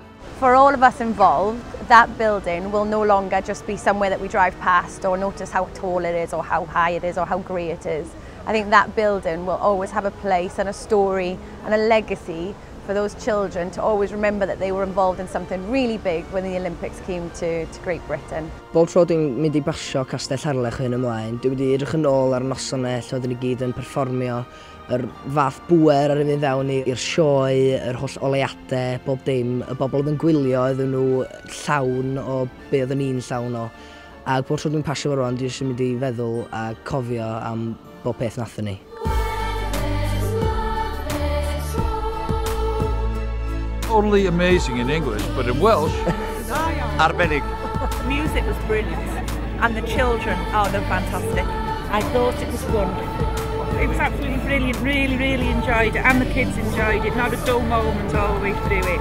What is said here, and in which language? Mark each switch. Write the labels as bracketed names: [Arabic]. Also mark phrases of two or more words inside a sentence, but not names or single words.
[English] For all of us involved, that building will no longer just be somewhere that we drive past or notice how tall it is or how high it is or how grey it is. I think that building will always have a place and a story and a legacy for those children to always remember that they were involved in something really big when the Olympics came to Great Britain. [Welsh] Bob tro dwi'n mynd I basio Castell Harlech hyn ymlaen, dwi'n mynd I edrych yn ôl ar nosonau lle oedden ni gyd yn perfformio yr fath bwer ar mynd fewn i'r sioe, yr holl oleiadau, bob dim, y bobl oedd yn gwylio oedden nhw llawn o be oedden ni'n llawn o. A bob tro dwi'n pasio fo rwan, dwi'n eisiau mynd I feddwl a cofio am bob peth nathon ni. [English] Totally amazing in English, but in Welsh, arbennig. The music was brilliant, and the children, oh, they're fantastic. I thought it was wonderful. It was absolutely brilliant, really enjoyed it, and the kids enjoyed it, not a dull moment all the way through it.